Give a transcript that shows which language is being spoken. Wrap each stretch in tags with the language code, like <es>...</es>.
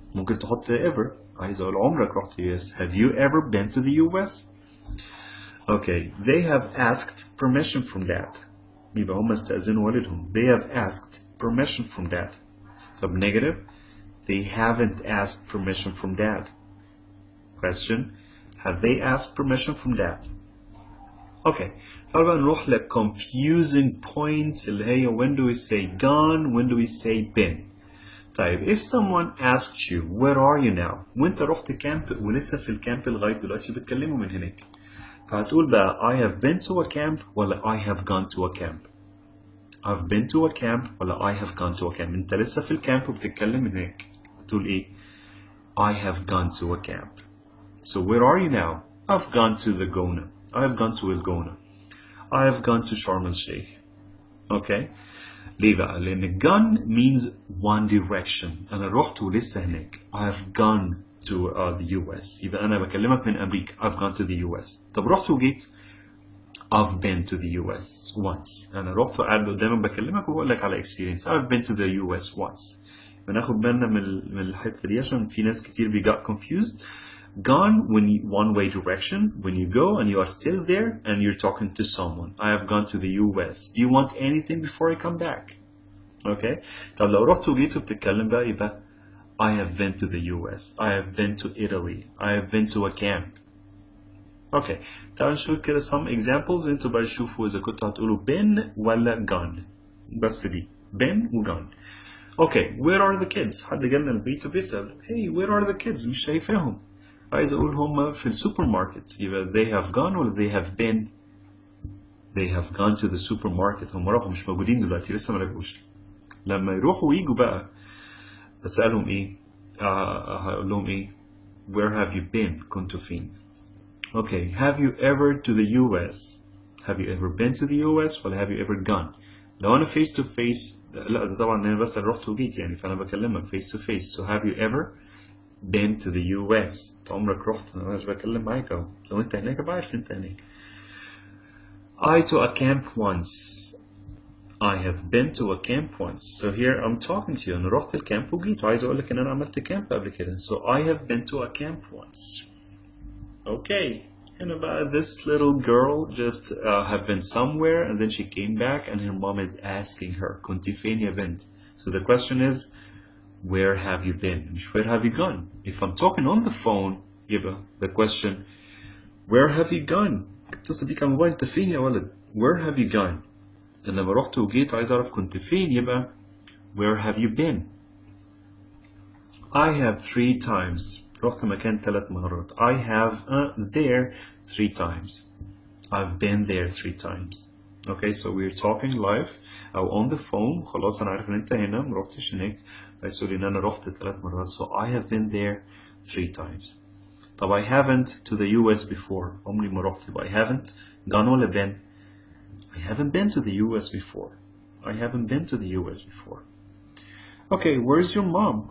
<ar>ممكن تحط ever. عايز أقول عمرك رحت US.</ar> <en>Have you ever been to the US? Okay, they have asked permission from dad.</en> <ar>يبقى هم استأذنوا والدهم.</ar> <en>They have asked permission from dad. طب negative. They haven't asked permission from dad. Question. Have they asked permission from dad? Okay.</en> <ar>طبعا نروح ل</ar> <en>confusing point</en> <ar>اللي هي</ar> <en>when do we say gone, when do we say been. طيب if someone asks you where are you now</en> <ar>وانت رحت كامب ولسه في الكامب لغاية دلوقتي بتكلمه من هناك، فهتقول بقى</ar> <en>I have been to a camp ولا I have gone to a camp. I've been to a camp ولا I have gone to a camp.</en> <ar>انت لسه في الكامب وبتتكلم من هناك هتقول ايه؟</ar> <en>I have gone to a camp. So where are you now? I've gone to the Gona. I've gone to El Gona. I have gone to Sharm el Sheikh. Okay?</en> <ar>ليه بقى؟ لأن</ar> <en>gone means one direction.</en> <ar>أنا رحت ولسه هناك.</ar> <en>I have gone to the US.</en> <ar>يبقى أنا بكلمك من أمريكا.</ar> <en>I've gone to the US.</en> <ar>طب رحت وجيت.</ar> <en>I've been to the US once.</en> <ar>أنا رحت وقاعد قدامك بكلمك وبقول لك على experience.</ar> <en>I've been to the US once.</en> <ar>بناخد بالنا من الحتة دي عشان في ناس كتير got confused.</ar> <en>Gone when you, one way direction, when you go and you are still there and you're talking to someone. I have gone to the US. Do you want anything before I come back? Okay.</en> <ar>طب لو رحت وجيت وبتتكلم بقى يبقى</ar> <en>I have been to the US. I have been to Italy. I have been to a camp. Okay.</en> <ar>تعالوا نشوف كده</ar> <en>some examples.</en> <ar>انتوا بقى تشوفوا إذا كنتوا هتقولوا been ولا gone. بس دي been و gone.</ar> <en>Okay. Where are the kids?</en> <ar>حد جالنا البيت وبيسأل</ar> <en>Hey, where are the kids?</en> <ar>مش شايفاهم. عايز اقول هم في السوبر ماركت.</ar> <en>يبقى they have gone ولا they have been. They have gone to the supermarket.</en> <ar>هم راحوا مش موجودين دلوقتي لسه ما رجعوش. لما يروحوا ويجوا بقى اسالهم ايه؟ هقول لهم ايه؟</ar> <en>Where have you been?</en> <ar>كنتوا فين؟</ar> <en>Okay, have you ever to the US? Have you ever been to the US ولا have you ever gone؟ لو أنا face to face</en> <ar>لا ده طبعا أنا بس رحت وجيت يعني فأنا بكلمك</ar> <en>face to face. So have you ever been to the US؟</en> <ar>أنت عمرك رحت؟ أنا مش بكلم معاك أهو. لو أنت هناك بعرف أنت هناك.</ar> <en>I to a camp once. I have been to a camp once. So here I'm talking to you.</en> <ar>أنا رحت الكامب وجيت وعايز أقول لك إن أنا عملت كامب قبل كده.</ar> <en>So I have been to a camp once. Okay. And about this little girl just have been somewhere and then she came back and her mom is asking her</en> <ar>كنت فين يا بنت?</ar> <en>So the question is where have you been? مش where have you gone? If I'm talking on the phone يبقى the question where have you gone?</en> <ar>اتصل بيك على الموبايل انت فين يا ولد؟</ar> <en>Where have you gone?</en> <ar>لما رحت وجيت عايز اعرف كنت فين يبقى</ar> <en>where have you been? I have 3 times.</en> <ar>رحت مكان 3 مرات.</ar> <en>I have there 3 times. I've been there 3 times. Okay, so we're talking live أو on the phone.</en> <ar>خلاص أنا عارف إن أنت هنا مرحتش هناك. عايز تقول إن أنا رحت 3 مرات.</ar> <en>So I have been there 3 times. طب I haven't to the US before.</en> <ar>عمري ما رحت.</ar> <en>I haven't gone ولا been. I haven't been to the US before. I haven't been to the US before. Okay, where's your mom?</en>